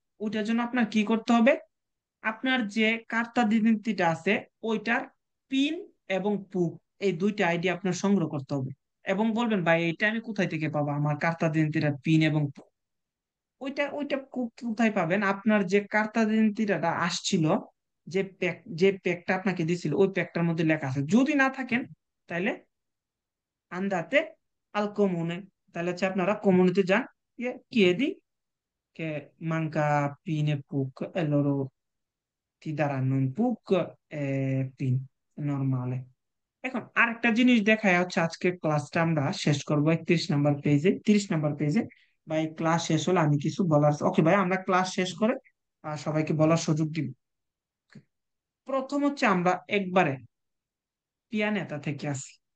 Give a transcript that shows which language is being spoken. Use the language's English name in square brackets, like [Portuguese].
[Bangla] ওইটার জন্য আপনার কি করতে হবে, আপনার যে কার্তা আইডেন্টিটা আছে ওইটার পিন এবং প্রুফ, এই দুইটা আইডি আপনার সংগ্রহ করতে হবে। এবং বলবেন ভাই এটা আমি কোথায় থেকে পাবো, আমার কার্তা আইডেন্টিটার পিন এবং proof? ওইটা ওইটা কোথায় পাবেন, আপনার যে কার্তা আইডেন্টিটা আসছিল, যে প্যাকটা আপনাকে দিছিল ওই প্যাকটার মধ্যে লেখা আছে। যদি না থাকেন তাহলে [Italian] andate al comune, [Bangla] তাহলে হচ্ছে আপনারা কমিউনিতে যান, [Italian] chiedi che manca PIN e PUC e loro ti daranno un PUC e PIN normale. [Bangla] এখন আরেকটা জিনিস দেখায় হচ্ছে, আজকে ক্লাসটা আমরা শেষ করবো 31 নম্বর পেজে, 30 নম্বর পেজে। ভাই ক্লাস শেষ হলে আমি কিছু বলার, ওকে ভাই আমরা ক্লাস শেষ করে সবাইকে বলার সুযোগ দিব। প্রথম হচ্ছে আমরা একবারে পিয়ানেতা থেকে আসি।